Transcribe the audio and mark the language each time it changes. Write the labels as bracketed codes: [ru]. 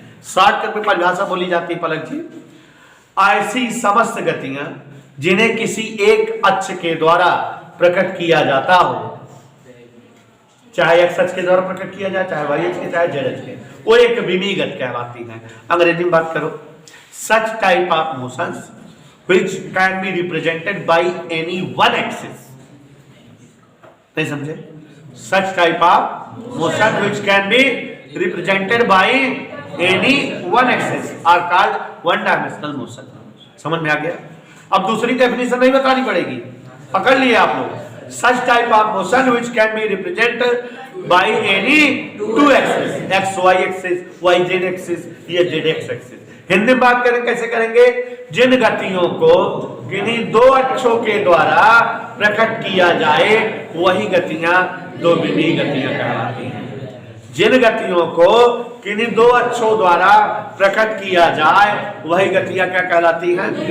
[hi] Shortcut में परिभाषा बोली जाती है पलक जी, ऐसी समस्त गतियां जिन्हें किसी एक अक्ष के द्वारा प्रकट किया जाता हो, चाहे एक्स अक्ष के द्वारा प्रकट किया जाए, चाहे वाई अक्ष के, चाहे जेड अक्ष के, वो एक विमीय गति कहलाती है। अंग्रेजी में बात करो, [en] Such type of motions which can be represented by any one axis। [hi] नहीं समझे? [en] Such type of motion which can be represented by any one axis are called one dimensional motion। [hi] समझ में आ गया? अब दूसरी डेफिनेशन नहीं बतानी पड़ेगी, पकड़ लिए आप लोग। [en] Such type of motion which can be represented by any two axis, x y axis, y z axis, ये z x axis। [hi] हिंदी में बात करें कैसे करेंगे? जिन गतियों को किन्हीं दो अक्षों के द्वारा प्रकट किया जाए वही गतियां दो विमीय गतियां कहलाती हैं। जिन गतियों को किन्हीं दो अक्षों द्वारा प्रकट किया जाए वही गतियां क्या कहलाती हैं?